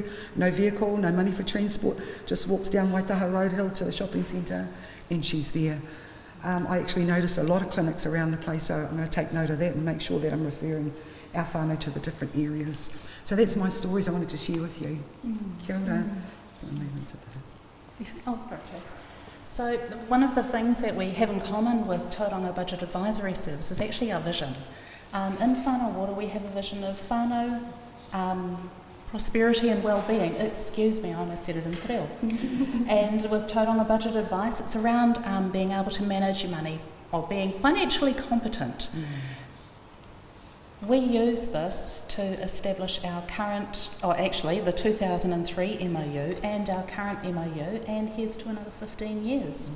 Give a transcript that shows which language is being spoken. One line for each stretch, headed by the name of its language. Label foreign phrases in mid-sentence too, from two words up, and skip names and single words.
English: No vehicle, no money for transport, just walks down Wepiha Road Hill to the shopping centre and she's there. I actually noticed a lot of clinics around the place, so I'm going to take note of that and make sure that I'm referring our whānau to the different areas. So that's my stories I wanted to share with you.
Māori: Kia ora.
English: Oh, sorry, Trace. So one of the things that we have in common with Tauranga Budget Advisory Service is actually our vision. In whānau water we have a vision of whānau, prosperity and well-being. Excuse me, I almost said it in
Māori: te reo.
English: And with Tauranga Budget Advice it's around being able to manage your money or being financially competent. We use this to establish our current, the 2003 MOU and our current MOU, and here's to another 15 years.